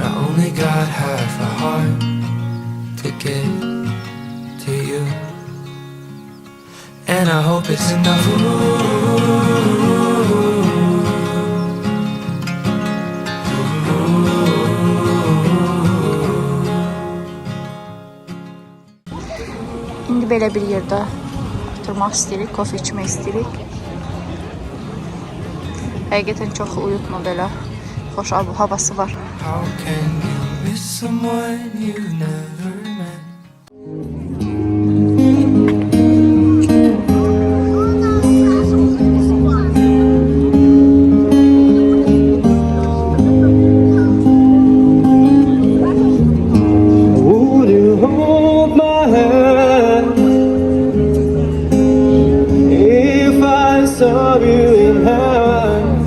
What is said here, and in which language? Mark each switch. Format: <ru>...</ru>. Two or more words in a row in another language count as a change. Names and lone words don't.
<en>I only got half a heart to get to you, and I hope it's enough.</en> <az>İndi belə bir yerdə oturmaq istəyirik, kofe içmək istəyirik. Həqiqətən çox uyutma belə, xoş havası var.</az> <en>How can you miss someone you never met? Would you hold my hand if I saw you in heaven?</en>